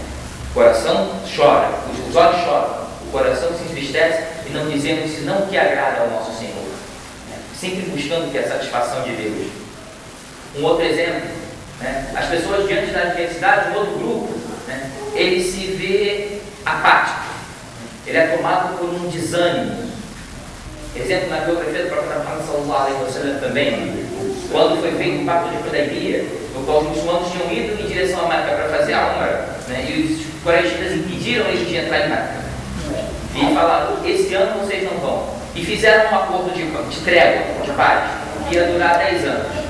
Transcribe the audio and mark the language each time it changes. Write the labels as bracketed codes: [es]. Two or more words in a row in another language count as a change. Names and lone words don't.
[pt] O coração chora, os olhos choram, o coração se entristece, e não dizemos senão o que agrada ao nosso Senhor, né? Sempre buscando que a satisfação de Deus. Um outro exemplo, né, as pessoas diante da adversidade, um outro grupo, né, ele se vê apático, ele é tomado por um desânimo. Exemplo na biografia do profeta Muhammad [ar] صلى الله عليه وسلم [pt] também, quando foi feito o pacto de Hudaybiyah, no qual os muçulmanos tinham ido em direção à Meca para fazer a Umrah, né, e os coreanos impediram eles de entrar em Meca, e falaram: esse ano vocês não vão, e fizeram um acordo de trégua, de paz, que ia durar 10 anos.